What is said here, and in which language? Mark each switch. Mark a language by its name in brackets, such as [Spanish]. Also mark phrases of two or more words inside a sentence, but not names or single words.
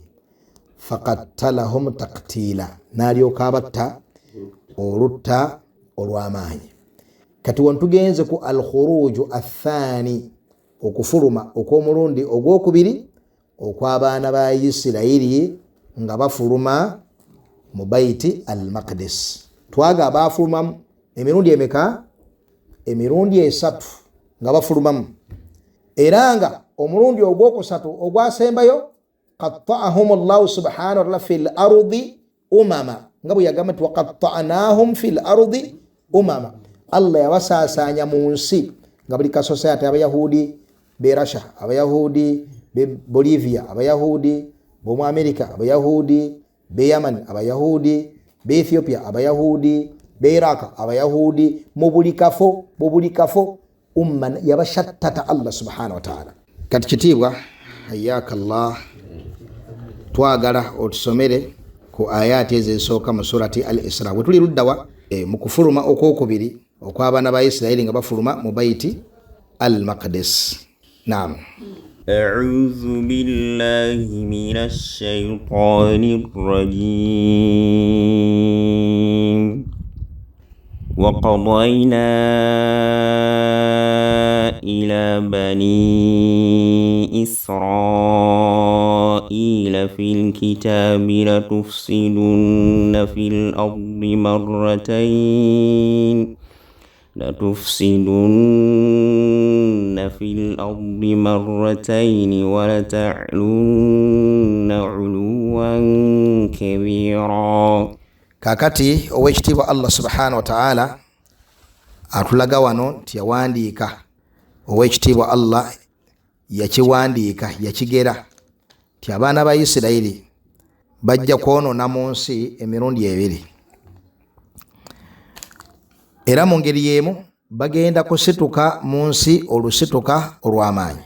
[Arabic] فقتلهم تقتيلا, [Ganda] n'alyoka abatta olutta olw'amaanyi. kati wantugenze ku [Arabic] الخروج الثاني [Ganda] okufuluma okw'omulundi ogwokubiri okw'abaana ba Isirayiri nga bafuluma mu Baiti al-Maqdis. Twaga bafulumamu emirundi emeka? Emirundi 3 nga bafulumamu. Era nga omulundi ogwokusatu ogwasembayo [Arabic] قطعهم الله سبحانه وتعالى في الأرض أمما, [Ganda] nga bwe yagamba nti [Arabic] وقطعناهم في الأرض أمما. [Ganda] Allah yabasasanya mu nsi nga buli ka society, abayahudi be Russia, abayahudi be Bolivia, abayahudi bo mu America, abayahudi be Yemen, abayahudi be Ethiopia, abayahudi be Iraq, abayahudi mu buli kafo umman yabashattata [Arabic] الله سبحانه وتعالى. [Ganda] Kati kitibwa [Arabic] حياك الله, [Ganda] twagala otusomere ku ayati ezisooka mu surati al-Isra. Wetuli luddawa mu kufuluma okwokubiri okw'abaana ba Isirayiri nga bafuluma mu Baiti al-Maqdis. Naam. [Arabic] أعوذ بالله من الشيطان الرجيم. وقضينا إلى بني إسرائيل في الكتاب لتفسدن في الأرض مرتين ولتعلن علوا كبيرا. [Ganda] Kakati owekitiibwa [Arabic] الله سبحانه وتعالى [Ganda] atulaga wano nti yawandiika, owekitiibwa Allah yakiwandiika, yakigera nti abaana ba Isirayiri bajja kwonoona mu nsi emirundi 2, era mu ngeri y'emu bagenda kusituka mu nsi olusituka olw'amaanyi.